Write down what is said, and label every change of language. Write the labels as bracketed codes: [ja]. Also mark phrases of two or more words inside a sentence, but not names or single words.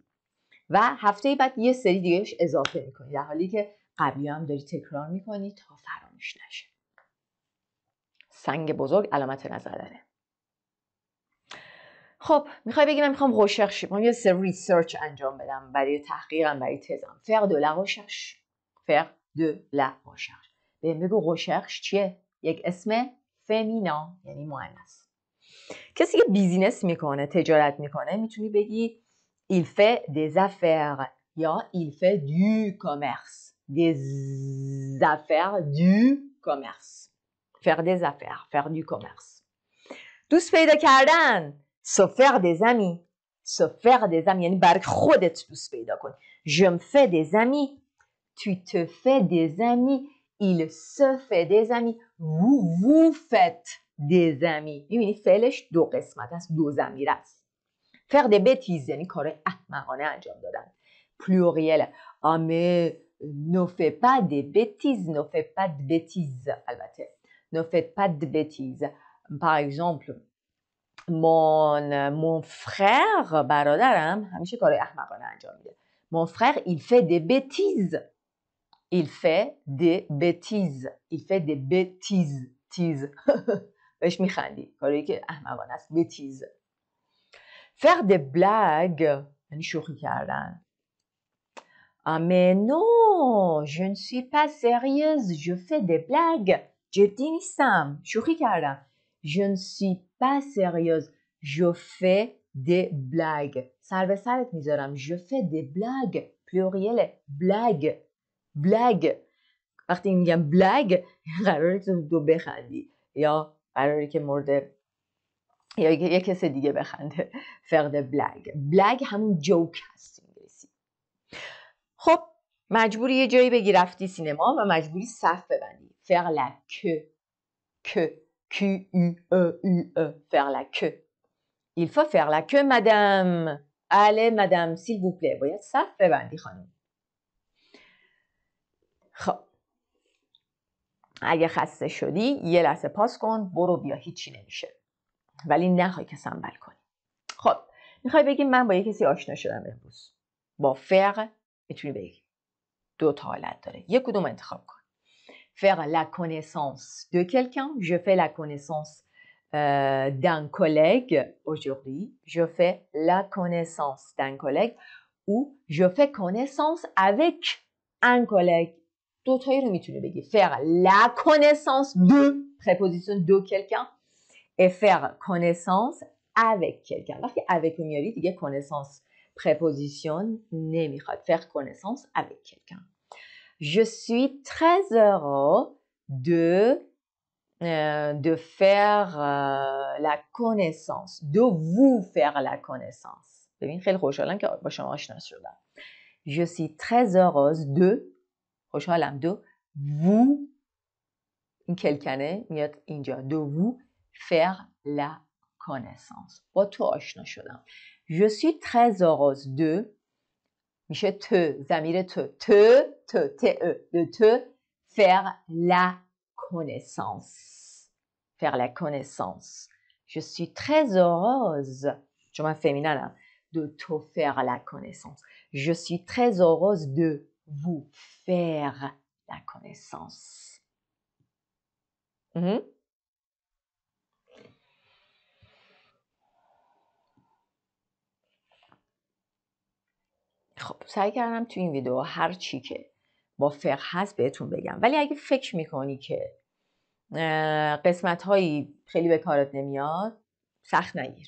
[fa] و هفته بعد یه سری دیگهش اضافه میکنید، در حالی که قبلی هم داری تکرار میکنی تا فراموش نشه. سنگ بزرگ علامت نظر داره. خب میخوای بگی من میخوام ریسرچ، میخوام یه سری ریسرچ انجام بدم برای تحقیقم، برای تزم. [fr] faire de la recherche. faire de la recherche. [fa] بهم بگو ریسرچ چیه؟ یک اسم فمینان، یعنی مؤنث. کسی که بیزینس میکنه، تجارت میکنه، میتونی بگی [fr] il fait des affaires [fa] یا [fr] il fait du commerce. des affaires du commerce. faire des affaires, faire du commerce. [fa] دوست پیدا کردن. [fr] se faire des amis. se faire des amis [fa] یعنی برای خودت دوست پیدا کن. [fr] je me fais des amis. tu te fais des amis. il se fait des amis. vous faites des amis. [fa] میبینی فعلش دو قسمت است، دو ضمیر است. [fr] faire des bêtises [fa] یعنی کار احمقانه انجام دادن. [fr] pluriel. ah mais ne fais pas des bêtises. ne fais pas de bêtises. البته ne faites pas de bêtises. par exemple mon frère [fa] برادرم همیشه کار احمقانه انجام میده. [fr] mon frère il fait des bêtises. il fait des bêtises. il fait des bêtises. [fa] تیز بهش میخندی، کاری که احمقانه است. [fr] bêtises. faire des blagues [fa] یعنی شوخی کردن. [fr] ah mais non je ne suis pas sérieuse je fais des blagues. [fa] جدی نیستم، شوخی کردم. [fr] je ne suis pas sérieuse je fais des blagues. [fa] سر به سرت میذارم. [fr] je fais des blagues. pluriel blague. blague. [fa] وقتی میگم blague قراره تو بخندی یا قراره که مورد یا یک کس دیگه بخنده. [fr] faire des blagues. [fa] blague همون جوک هست انگلیسی. خب مجبوری یه جایی بگی رفتی سینما و مجبوری صف ببندی. [fr] faire la queue. Q-U-E-U-E, faire la queue. Il faut faire la queue madame. allez madame s'il vous plaît. [fa] باید صف ببندی خانم. خب اگه خسته شدی یه لحظه پاس کن برو بیا هیچی نمیشه. ولی نخوای که سنبل کنی. خب میخوای بگی من با یه کسی آشنا شدم امروز. با فعل میتونی بگی. دو تا حالت داره. یک کدوم انتخاب کن. [fr] Faire la connaissance de quelqu'un. Je fais la connaissance d'un collègue aujourd'hui. Je fais la connaissance d'un collègue. Ou je fais connaissance avec un collègue. [fa] دو تایی رو میتونی بگی. [fr] Faire la connaissance de, préposition de quelqu'un. Et faire connaissance avec quelqu'un. [fa] وقتی avec رو میاری دیگه [fr] connaissance préposition [fa] نمیخواد. [fr] Faire connaissance avec quelqu'un. Je suis très heureux de faire la connaissance, de vous faire la connaissance. [fa] ببین خیلی خوشحالم که با شما آشنا شدم. [fr] Je suis très heureuse de خوشحالم de vous [fa] این کلکنه میاد اینجا [fr] de vous faire la connaissance. [fa] با تو آشنا شدم. [fr] Je suis très heureuse de میشه te ضمیر de te faire la connaissance. Faire la connaissance. Je suis très heureuse. Je m'en féminin de te faire la connaissance. Je suis très heureuse de vous faire la connaissance. [fa] خب سعی کردم تو این ویدیو هر چی که با فقه هست بهتون بگم. ولی اگه فکر میکنی که قسمت هایی خیلی به کارت نمیاد سخت نگیر.